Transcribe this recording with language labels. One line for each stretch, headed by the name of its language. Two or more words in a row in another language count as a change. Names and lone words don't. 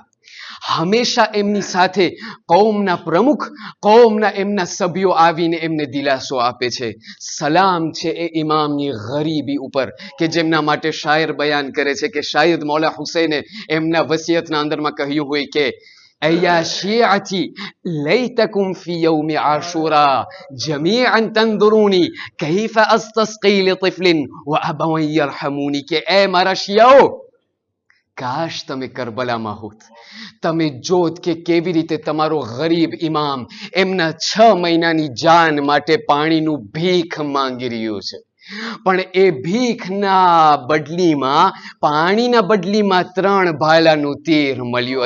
Gujarati: હંમેશા એમની સાથે કૌમના પ્રમુખ, કૌમના એમના સભ્યો આવીને એમને દિલાસો આપે છે. સલામ છે એ ઇમામની ગરીબી ઉપર કે જેમના માટે શાયર બયાન કરે છે કે શાયદ મૌલા હુસૈને એમના વસિયતના અંદરમાં કહ્યું હોય કે
Arabic: أيا شيعتي ليتكم في يوم عاشوراء جميعا تنظروني كيف أستسقي لطفل وأبوي يرحموني
Gujarati: કે એ મારા શિયાઓ, કાશ તમે કરબલામાં હોત, તમે જોત કે કેવી રીતે તમારો ગરીબ ઇમામ એમના 6 મહિનાની જાન માટે પાણીનું ભીખ માંગી રહ્યો છે, પણ એ ભીખના બદલીમાં, પાણીના બદલીમાં 3 ભાલાનું તીર મળ્યું.